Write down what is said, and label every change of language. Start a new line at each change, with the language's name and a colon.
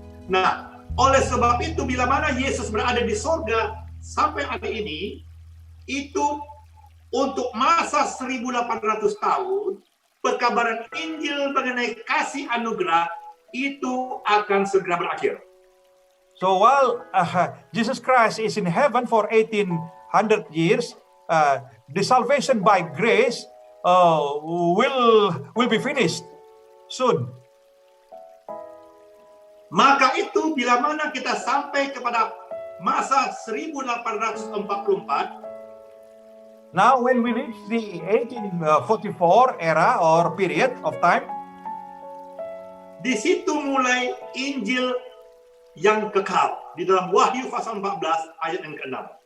Indonesian: Nah, oleh sebab itu bila mana Yesus berada di sorga sampai hari ini, itu untuk masa 1800 tahun, pekabaran Injil mengenai kasih anugerah itu akan segera berakhir.
English: So while Jesus Christ is in heaven for 1800 years, the salvation by grace will be finished soon.
Indonesian: Maka itu bila mana kita sampai kepada masa 1844,
English: now when we reach the 1844 era or period of time,
Indonesian: di situ mulai Injil yang kekal di dalam Wahyu pasal 14 ayat yang ke-6.